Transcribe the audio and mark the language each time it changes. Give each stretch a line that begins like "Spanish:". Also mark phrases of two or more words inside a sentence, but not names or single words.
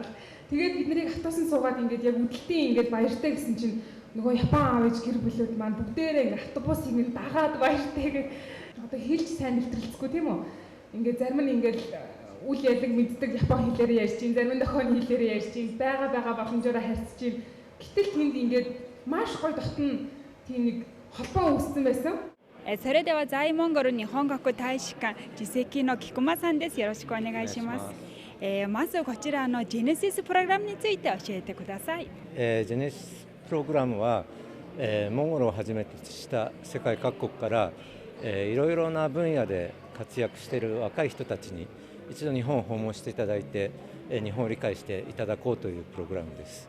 Mongolian: Тэгээд бид нарыг автобусанд суугаад ингээд яг үдэлтийн ингээд баяртай гэсэн чинь нөгөө Япон аав ээж гэр бүлүүд маань бүгдээрээ ингээд автобусыг нь дагаад баяртай гэж одоо хэлж сайн нэвтрэлцэхгүй тийм үү? Ингээд зарим нь ингээд үл ялэг мэддэг Япон хэлээр ярьж чинь, зарим нь охин хэлээр ярьж чинь, байгаа боломжоор харьцаж чинь. Гэтэл тэнд ингээд маш гоё дотн тийм нэг холбоо үүссэн байсан.
Japanese: それでは在モンゴル日本国大使館次席の菊間さんです。よろしくお願いします。まずこちらのジェネシスプログラムについて教えてください。ジェネシスプログラムは、モンゴルをはじめとした世界各国からいろいろな分野で活躍している若い人たちに一度日本を訪問していただいて、日本を理解していただこうというプログラムです。